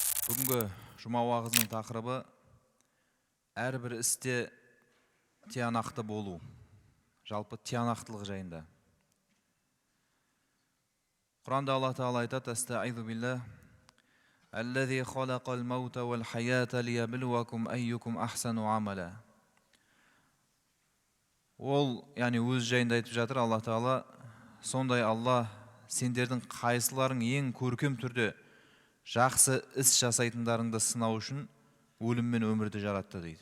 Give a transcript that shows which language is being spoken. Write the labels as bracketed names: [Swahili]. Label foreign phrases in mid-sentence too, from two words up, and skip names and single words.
[Kazakh] Бүгінгі жұма уағызының тақырыбы әрбір істе тиянақты болу. Жалпы тиянақтылық жайында. Құранда Алла Тағала айтады: [Arabic] "أستعيذ بالله. الذي خلق الموت والحياة ليبلوكم أيكم أحسن عملا." [Kazakh] Ол, яғни өз жайында айтып жатыр Алла Тағала. Сондай Алла сендердің қайсыларың ең көркем түрде жақсы іс жасайтындарыңды сынау үшін өлім мен өмірді жаратты дейді.